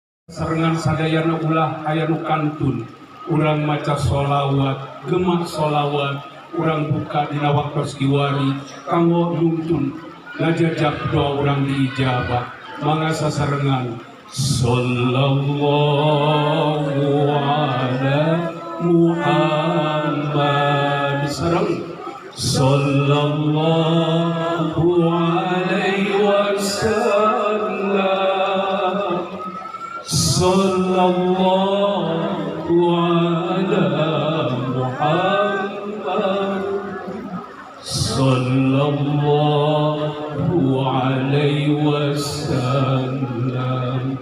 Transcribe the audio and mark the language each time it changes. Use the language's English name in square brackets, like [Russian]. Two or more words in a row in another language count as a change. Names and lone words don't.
[Sundanese] Serengan sadayana ulah aya nu kantun, urang maca sholawat, gemak sholawat, urang buka dina waktos kiwari, kanggo nuntun, ngajajak doa urang diijabah, mangga sasarengan. [Arabic] صلى الله على محمد sareng. صلى الله عليه وسلم. صلى الله على محمد. صلى الله عليه وسلم.